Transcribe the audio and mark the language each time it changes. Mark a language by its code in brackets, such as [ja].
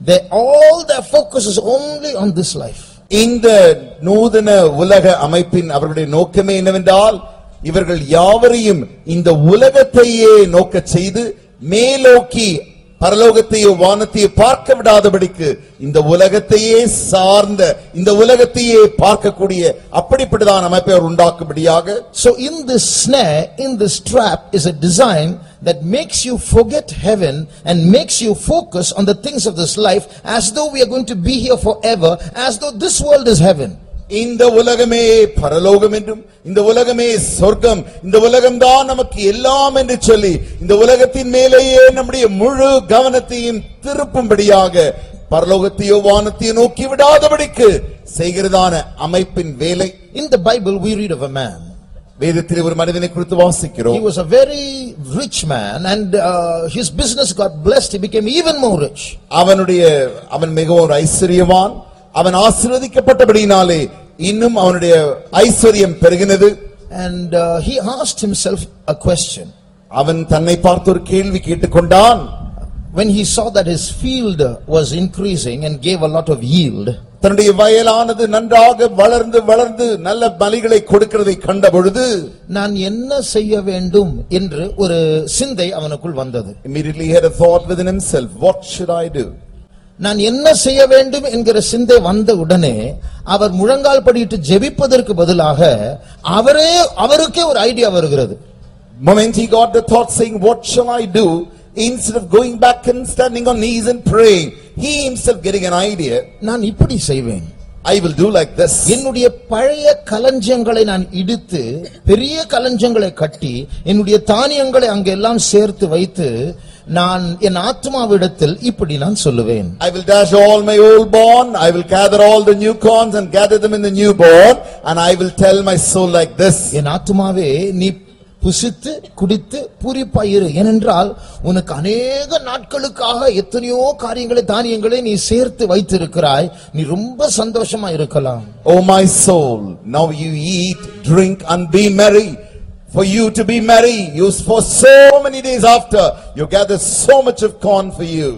[en] All their focus is only on this life. [ta] இந்த நூதன உலக அமைப்பின் அவர்களுடைய நோக்கமே என்னவென்றால், இவர்கள் யாவரையும் இந்த உலகத்தையே நோக்க செய்து மேலோக்கி பரலோகத்தையோ வானத்தையோ பார்க்க விடாதபடிக்கு இந்த உலகத்தையே சார்ந்த, இந்த உலகத்தையே பார்க்கக்கூடிய அப்படிப்பட்டதான அமைப்பை அவர் உண்டாக்கும்படியாக. [en] So in this snare, in this trap is a design that makes you forget heaven and makes you focus on the things of this life as though we are going to be here forever, as though this world is heaven. [ta] இந்த உலகமே பரலோகம் என்றும், இந்த உலகமே சொர்க்கம், இந்த உலகம்தான் நமக்கு எல்லாம் என்று சொல்லி இந்த உலகத்தின் மேலேயே நம்முடைய முழு கவனத்தையும் திருப்பும்படியாக பரலோகத்தையோ வானத்தையோ நோக்கி விடாதபடிக்கு செய்கிறதான அமைப்பின் வேலை. [en] In the Bible we read of a man. [ta] வேதத்திலே ஒரு மனிதனை குறித்து வாசிக்கிறோம். [en] He was a very rich man and his business got blessed. He became even more rich. [ta] அவன் மிகவும் ஐஸ்வரியவான். அவன் ஆசீர்வதிக்கப்பட்டபடியினாலே இன்னும் அவனுடைய ஐஸ்வரியம் பெருகினது. [en] And he asked himself a question. [ta] அவன் தன்னை பார்த்து ஒரு கேள்வி கேட்டுக்கொண்டான். [en] When he saw that his field was increasing and gave a lot of yield, [ta] தன்னுடைய வயலானது நன்றாக வளர்ந்து நல்ல பலிகளை கொடுக்கிறதை கண்ட பொழுது, நான் என்ன செய்ய வேண்டும் என்று ஒரு சிந்தை அவனுக்குள் வந்தது. [en] Immediately he had a thought within himself, what should I do? [ta] நான் என்ன செய்ய வேண்டும் என்கிற சிந்தை வந்த உடனே அவர் முழங்கால் படியிட்டு ஜெபிப்பதற்கு பதிலாக அவருக்கே ஒரு ஐடியா வருகிறது. [en] Moment he got the thought saying, what shall I do? Instead of going back and standing on knees and praying, he himself getting an idea. [ta] நான் இப்படி செய்வேன். [en] I will do like this. [ta] என்னுடைய பழைய களஞ்சியங்களை நான் இடித்து பெரிய களஞ்சியங்களை கட்டி என்னுடைய தானியங்களை அங்கெல்லாம் சேர்த்து வைத்து நான் என் ஆத்துமாவிடத்தில் இப்படி நான் சொல்லுவேன். [en] I will dash all my old born, I will gather all the new corns and gather them in the new born, and I will tell my soul like this. [ta] என் ஆத்துமாவே நீ புசித்து குடித்து பூரிப்பாயிரு, ஏனென்றால் உனக்கு அநேக நாட்களுக்காக எத்தனையோ காரியங்களை தானியங்களை நீ சேர்த்து வைத்திருக்கிறாய், நீ ரொம்ப சந்தோஷமா இருக்கலாம். [en] Oh my soul, now you eat, drink and be merry. For you to be merry, you for so many days after you gather so much of corn for you.